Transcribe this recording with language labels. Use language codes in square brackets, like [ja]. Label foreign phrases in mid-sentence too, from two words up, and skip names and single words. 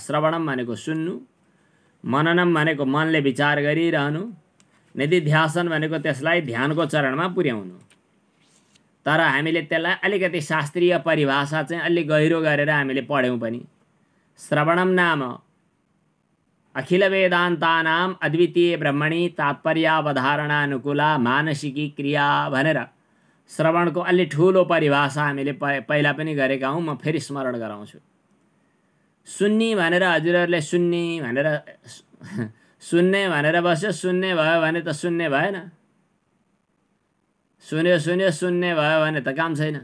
[ne] श्रवणम भनेको सुन्नु, मननम भनेको मनले विचार गरिरहनु, निधिध्यासन भनेको त्यसलाई ध्यानको चरणमा पुर्याउनु। तर हामीले त्यसलाई अलिकति शास्त्रीय परिभाषा चाहिँ अलि गहिरो गरेर हामीले पढ्यौँ पनि। [sa] श्रवणम नाम अखिल वेदान्तानाम अद्वितीय ब्रह्मणी तात्पर्यावधारणानुकूला मानसिकी क्रिया [ne] भनेर श्रवणको अलि ठूलो परिभाषा हामीले पहिला पनि गरेका हौं। म फेरि स्मरण गराउँछु। सुन्नी भनेर हजुरहरूले सुन्नी भनेर सुन्ने भनेर बस्यो, सुन्ने भयो भने त सुन्ने भएन। सुन्यो सुन्यो सुन्ने भयो भने त काम छैन।